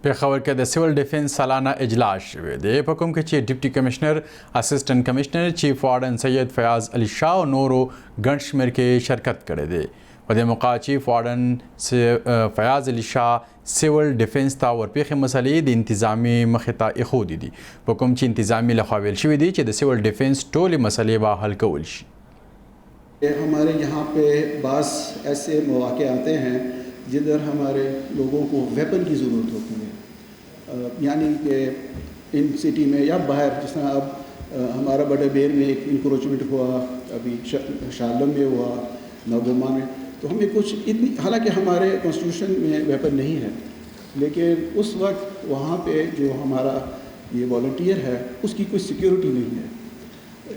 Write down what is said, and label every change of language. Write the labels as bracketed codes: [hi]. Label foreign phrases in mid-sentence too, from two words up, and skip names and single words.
[ps] پېښور کې د [en] civil defence [ps] سالانه اجلاس شوی دی په کوم کې چې [en] deputy commissioner assistant commissioner chief warden [ps] سید فیاض علي شاه او نورو ګڼ شمېر کې شرکت کړی دی. په دې موقع [en] chief warden [ps] فیاض علي شاه [en] civil defence [ps] ته ورپېښې مسلې د انتظامي مخې ته ایښودې دي په کوم چې انتظامي لخوا ویل شوي دي چې د [en] civil defence [ps] ټولې مسلې به حل کول شي. [ur] ہمارے یہاں پہ بعض ایسے مواقع آتے ہیں جدھر ہمارے لوگوں کو ویپن کی ضرورت ہوتی ہے، یعنی کہ [en] in city [ur] میں یا باہر، جس طرح اب ہمارا بڑے بیر میں ایک انکروچمنٹ ہوا، ابھی شارلم میں ہوا، نوگما میں، تو ہمیں کچھ اتنی، حالانکہ ہمارے کانسٹیٹیوشن میں ویپن نہیں ہے، لیکن اس وقت وہاں پہ جو ہمارا یہ والنٹیئر ہے اس کی کوئی سیکیورٹی نہیں ہے.